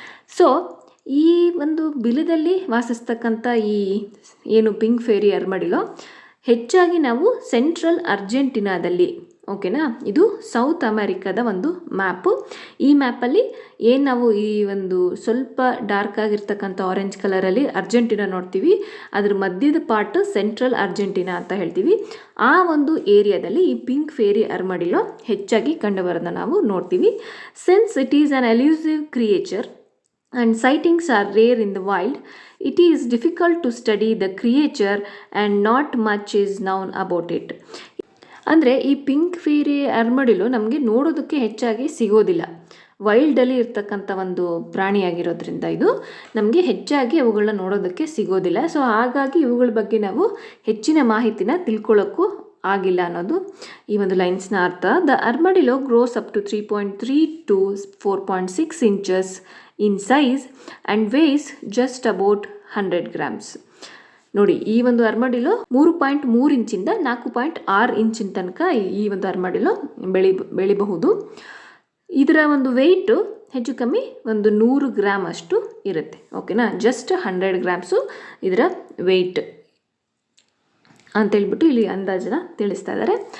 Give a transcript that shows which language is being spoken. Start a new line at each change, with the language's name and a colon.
Kannada: So ಈ ಒಂದು ಬಿಲದಲ್ಲಿ ವಾಸಿಸ್ತಕ್ಕಂಥ ಈ ಏನು ಪಿಂಕ್ ಫೇರಿ ಅರ್ಮಡಿಲೋ ಹೆಚ್ಚಾಗಿ ನಾವು ಸೆಂಟ್ರಲ್ ಅರ್ಜೆಂಟಿನಾದಲ್ಲಿ, ಓಕೆನಾ, ಇದು ಸೌತ್ ಅಮೆರಿಕದ ಒಂದು ಮ್ಯಾಪು. ಈ ಮ್ಯಾಪಲ್ಲಿ ಏನು ನಾವು ಈ ಒಂದು ಸ್ವಲ್ಪ ಡಾರ್ಕ್ ಆಗಿರ್ತಕ್ಕಂಥ ಆರೆಂಜ್ ಕಲರಲ್ಲಿ ಅರ್ಜೆಂಟಿನಾ ನೋಡ್ತೀವಿ, ಅದ್ರ ಮಧ್ಯದ ಪಾರ್ಟ್ ಸೆಂಟ್ರಲ್ ಅರ್ಜೆಂಟಿನಾ ಅಂತ ಹೇಳ್ತೀವಿ. ಆ ಒಂದು ಏರಿಯಾದಲ್ಲಿ ಈ ಪಿಂಕ್ ಫೇರಿ ಅರ್ಮಡಿಲೋ ಹೆಚ್ಚಾಗಿ ಕಂಡುಬರೋದನ್ನ ನಾವು ನೋಡ್ತೀವಿ.
English: Since it is an elusive creature and sightings are rare in the wild, it is difficult to study the creature and not much is known about it.
Kannada: ಅಂದರೆ ಈ ಪಿಂಕ್ ಫೇರಿ ಅರ್ಮಡಿಲೋ ನಮಗೆ ನೋಡೋದಕ್ಕೆ ಹೆಚ್ಚಾಗಿ ಸಿಗೋದಿಲ್ಲ. ವೈಲ್ಡಲ್ಲಿ ಇರ್ತಕ್ಕಂಥ ಒಂದು ಪ್ರಾಣಿಯಾಗಿರೋದ್ರಿಂದ ಇದು ನಮಗೆ ಹೆಚ್ಚಾಗಿ ಅವುಗಳನ್ನ ನೋಡೋದಕ್ಕೆ ಸಿಗೋದಿಲ್ಲ. ಸೊ ಹಾಗಾಗಿ ಇವುಗಳ ಬಗ್ಗೆ ನಾವು ಹೆಚ್ಚಿನ ಮಾಹಿತಿನ ತಿಳ್ಕೊಳ್ಳೋಕ್ಕೂ ಆಗಿಲ್ಲ ಅನ್ನೋದು ಈ ಒಂದು ಲೈನ್ಸ್ನ ಅರ್ಥ.
English: The armadillo grows up to 3.3 to 4.6 inches in size and weighs just about 100 grams.
Kannada: ನೋಡಿ, ಈ ಒಂದು ಅರ್ಮಡಿಲೋ 3.3 ಇಂಚಿಂದ 4.6 ಇಂಚಿನ ತನಕ ಈ ಒಂದು ಅರ್ಮಡಿಲೋ ಬೆಳಿಬಹುದು. ಇದರ ಒಂದು ವೆಯ್ಟು ಹೆಚ್ಚು ಕಮ್ಮಿ ಒಂದು 100 ಗ್ರಾಮ್ ಅಷ್ಟು ಇರುತ್ತೆ, ಓಕೆನಾ. ಜಸ್ಟ್ 100 ಗ್ರಾಮ್ಸು ಇದರ ವೆಯ್ಟ್ ಅಂತೇಳ್ಬಿಟ್ಟು ಇಲ್ಲಿ ಅಂದಾಜನ್ನ ತಿಳಿಸ್ತಾ ಇದ್ದಾರೆ.